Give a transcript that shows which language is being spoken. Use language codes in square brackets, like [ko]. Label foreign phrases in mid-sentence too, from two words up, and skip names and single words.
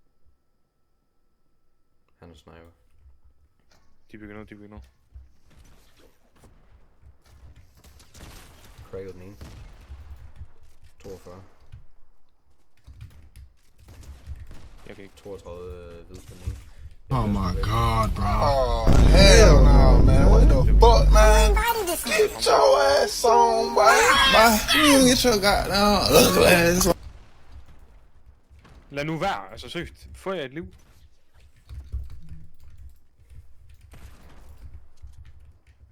[da] Han er sniper. De bygger nu. Cracket den ene. 42. Jeg kan ikke. 32 hvid på den ene. [en] Oh my god, bro. Oh, hell no, man. What the fuck, man? Get your ass on, boy. You get your goddamn ugly ass on. [da] Lad nu være, altså søgt. Få jer et liv.